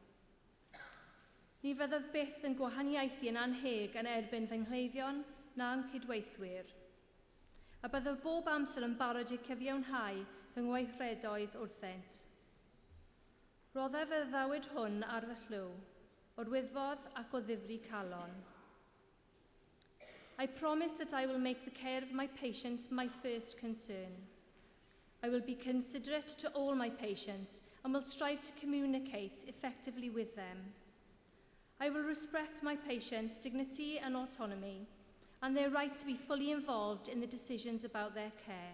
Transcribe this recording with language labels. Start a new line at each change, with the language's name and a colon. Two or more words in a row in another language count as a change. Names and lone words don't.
Welsh: Ni fyddaf byth yn gwahaniaethu yn anheg yn erbyn fy ngleifion na'n cydweithwyr, a byddaf bob amser yn barod I cyfiawnhau fy ngweithredoedd wrthynt. Roddaf y ddawyd hwn ar fy llw, o'r wyddfodd ac o ddifri calon.
English: I promise that I will make the care of my patients my first concern. I will be considerate to all my patients and will strive to communicate effectively with them. I will respect my patients' dignity and autonomy and their right to be fully involved in the decisions about their care.